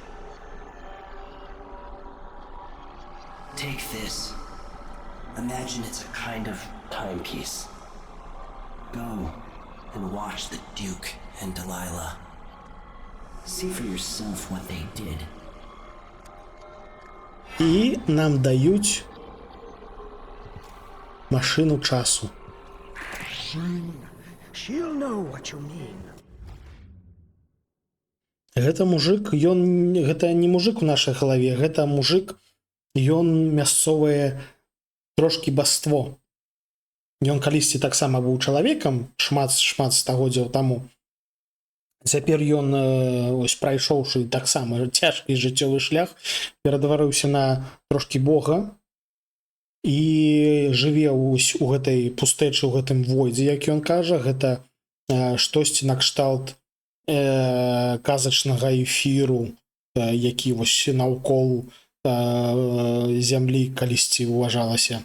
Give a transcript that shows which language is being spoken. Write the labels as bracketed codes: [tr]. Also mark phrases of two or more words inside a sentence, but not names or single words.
[en] Take this. Imagine it's a kind of timepiece. Go and watch the Duke and Delilah. See for yourself what they did. [be] І нам даюць машину часу. [en] She'll know what you mean. [be] Гэта мужик, ён... Гэта не мужик у нашай галаве, гэта мужик, ён мясцовае трошкі басство. Ён калісьці таксама быў чалавекам шмат стагоддзяў таму. Цяпер ён, ось прайшоўшы таксама цяжкі жыццёвы шлях, перадварыўся на трошкі бога і жыве ось у гэтай пустэчы, у гэтым войдзе, як ён кажа, гэта штосьці накшталт казачнага эфіру, які вось наўкол зямлі калісьці ўважалася.